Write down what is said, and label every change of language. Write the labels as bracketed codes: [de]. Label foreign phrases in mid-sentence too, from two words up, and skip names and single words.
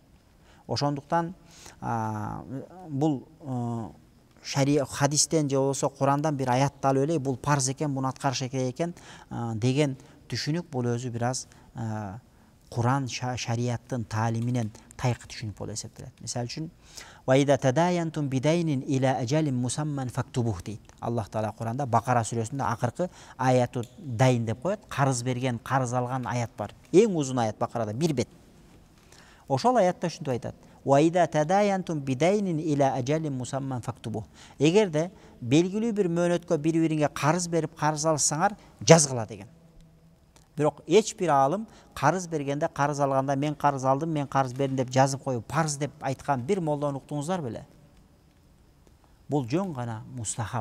[ky] Ошондуктан бул шарият хадистен же болбосо Курандан бир аятты алып эле, бул парз экен, муну аткарыш керек экен деген түшүнүк бул өзү бир аз Куран шарияттын таалиминен тайкы түшүнүк болуп эсептелет. Мисалы үчүн [ar] وَإِذَا تَدَايَنْتُمْ بِدَيْنٍ إِلَى أَجَلٍ مُسَمًّى فَاكْتُبُوهُ [ky] дейт. Аллах Таала Куранда Бакара сүрөсүндө акыркы аятты дайын деп коет. Карыз берген, карыз алган аят бар. Эң узун аят Бакарада, 1 бет. Ошол аятта ушинтип айтат. [ar] وَإِذَا تَدَايَنْتُمْ بِدَيْنٍ إِلَى أَجَلٍ مُسَمًّى فَاكْتُبُوهُ. [ky] Эгерде белгилүү бир мөөнөткө бири-бириңе карыз берип карыз алсаңар, жазгыла деген. Бирок эч бир аалым карыз бергенде, карыз алганда мен карыз алдым, мен карыз бердим деп жазып коюп парыз деп айткан бир молдону уктуңуздар беле? Бул жөн гана мустахаб.